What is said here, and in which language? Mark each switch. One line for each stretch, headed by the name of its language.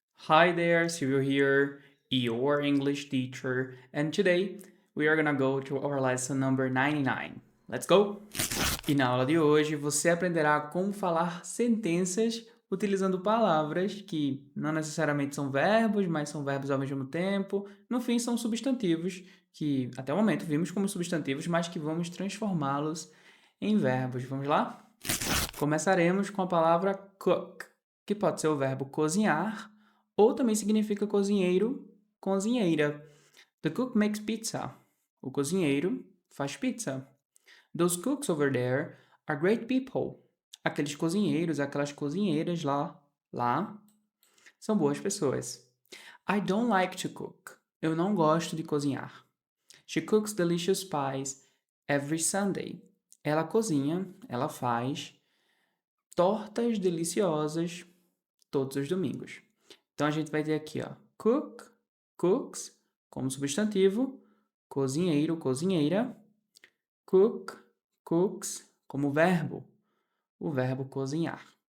English: Hi there, Silvio here, your English teacher, and today we are gonna go to our lesson number 99. Let's go!
Portuguese: E na aula de hoje você aprenderá como falar sentenças utilizando palavras que não necessariamente são verbos, mas são verbos ao mesmo tempo. No fim, são substantivos que até o momento vimos como substantivos, mas que vamos transformá-los em verbos. Vamos lá? Começaremos com a palavra cook, que pode ser o verbo cozinhar ou também significa cozinheiro, cozinheira.
English: The cook makes pizza.
Portuguese: O cozinheiro faz pizza.
English: Those cooks over there are great people.
Portuguese: Aqueles cozinheiros, aquelas cozinheiras lá, são boas pessoas.
English: I don't like to cook.
Portuguese: Eu não gosto de cozinhar.
English: She cooks delicious pies every Sunday.
Portuguese: Ela cozinha, ela faz tortas deliciosas todos os domingos. Então a gente vai ter aqui, ó, cook, cooks, como substantivo, cozinheiro, cozinheira, cook, cooks, como verbo, o verbo cozinhar.